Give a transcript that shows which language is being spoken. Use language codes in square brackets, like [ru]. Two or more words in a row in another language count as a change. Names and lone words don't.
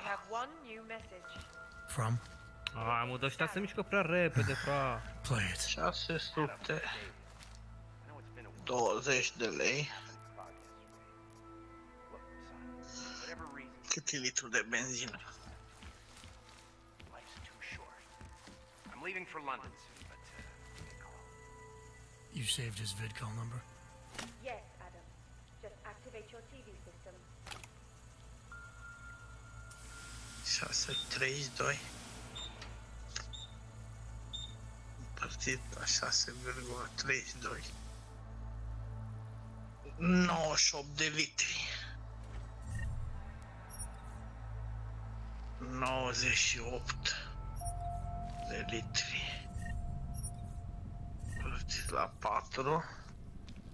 [en] From? [ro] Ai, mă, dar ăștia se mișcă prea repede, fra. [en] Play it. [ro] 620 de lei. Cât e litru de benzină? [en] I'm leaving for London soon, but You saved his vidcall number? Yes, Adam. Just activate your TV system. [ro] 632 împărțit la 6,32 98 de litri 98 de litri împărțit la 4